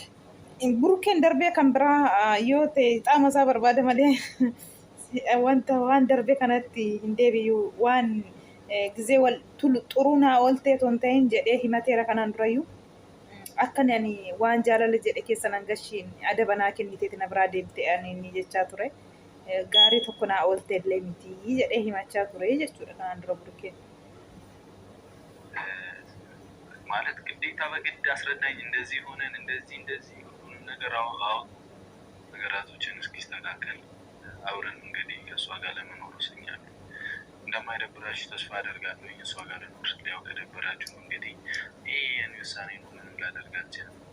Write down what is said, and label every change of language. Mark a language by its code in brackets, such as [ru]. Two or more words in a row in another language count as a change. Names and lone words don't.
[om] Talaafillee Burukkeen darbee kan biraa yoo ta'e qaama isaa barbaada malee wanta waan darbee kanatti hin deebi'u waan gizee wal xuruu naa ooltee ton ta'in jedhee himateera kanaan durayyuu akka ani waan jaalala jedhe keessa nan gashiin adaba naa kenniteeti na biraa deemte ani jechaa ture. Gaarii tokko naa ooltee illee miti jedhee himachaa ture jechuudha kanaan dura burukkeen. [am] ማለት ግዴታ በግድ አስረዳኝ እንደዚህ ሆነን እንደዚህ ሁሉንም ነገር አውቃው ነገራቶችን እስኪስተካከል አብረን እንግዲህ ከእሷ ጋር ለመኖር ወስኛለሁ። እንደማይደብራችሁ ተስፋ አደርጋለሁ። እሷ ጋር ለኖር ያው ከደበራችሁ እንግዲህ ይሄን ውሳኔ ነው ምንም ላደርጋችሁ